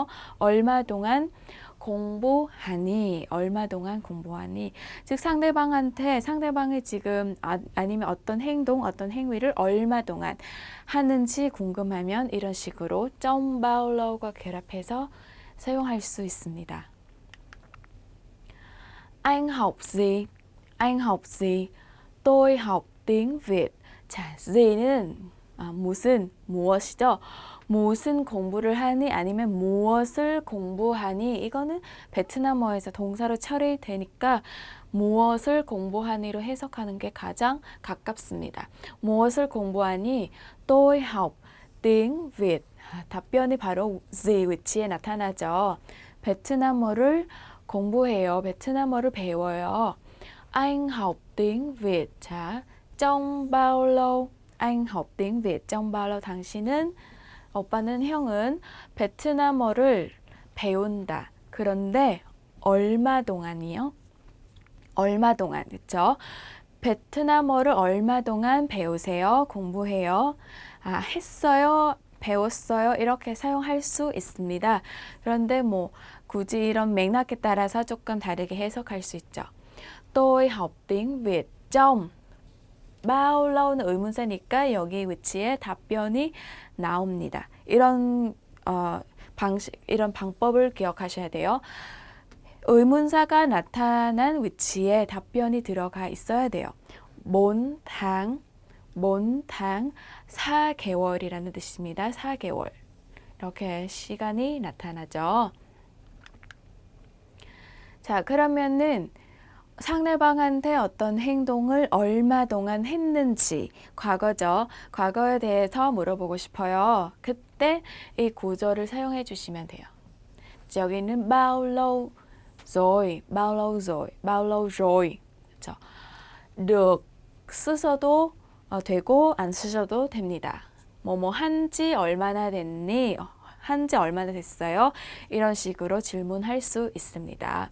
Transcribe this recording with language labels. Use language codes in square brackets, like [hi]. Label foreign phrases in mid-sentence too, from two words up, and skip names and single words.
[ko] 얼마 동안 공부하니, 얼마 동안 공부하니. 즉 상대방이 지금 아니면 어떤 행동, 어떤 행위를 얼마 동안 하는지 궁금하면 이런 식으로 [vi] trong bao lâu [ko] 과 결합해서 사용할 수 있습니다. [vi] Anh học gì? Anh học gì? tôi học tiếng Việt. [ko] 자, gì 는 무엇이죠? 무슨 공부를 하니 아니면 무엇을 공부하니 이거는 베트남어에서 동사로 처리되니까 무엇을 공부하니로 해석하는 게 가장 가깝습니다. 무엇을 공부하니? tôi học tiếng Việt. 답변이 바로 gì 위치에 나타나죠. 베트남어를 공부해요. 베트남어를 배워요. [vi] Anh học tiếng Việt. 자, trong bao lâu? anh học tiếng Việt trong bao lâu? [ko] 당신은 오빠는 형은 베트남어를 배운다. 그런데 얼마 동안이요? 얼마 동안, 그쵸? 베트남어를 얼마 동안 배우세요? 공부해요? 했어요? 배웠어요? 이렇게 사용할 수 있습니다. 그런데 뭐 굳이 이런 맥락에 따라서 조금 다르게 해석할 수 있죠. [vi] Tôi học tiếng Việt trong bao lâu [ko] 는 의문사니까 여기 위치에 답변이 나옵니다. 이런 이런 방법을 기억하셔야 돼요. 의문사가 나타난 위치에 답변이 들어가 있어야 돼요. 몬당 4개월이라는 뜻입니다. 4개월. 이렇게 시간이 나타나죠. 자, 그러면은 상대방한테 어떤 행동을 얼마 동안 했는지, 과거죠. 과거에 대해서 물어보고 싶어요. 그때 이 구조를 사용해 주시면 돼요. [vi] 여기는 bao lâu rồi, bao lâu rồi, bao lâu rồi. [ko] 그렇죠? được 쓰셔도 되고 안 쓰셔도 됩니다. 뭐뭐 한지 얼마나 됐니? 한지 얼마나 됐어요? 이런 식으로 질문할 수 있습니다.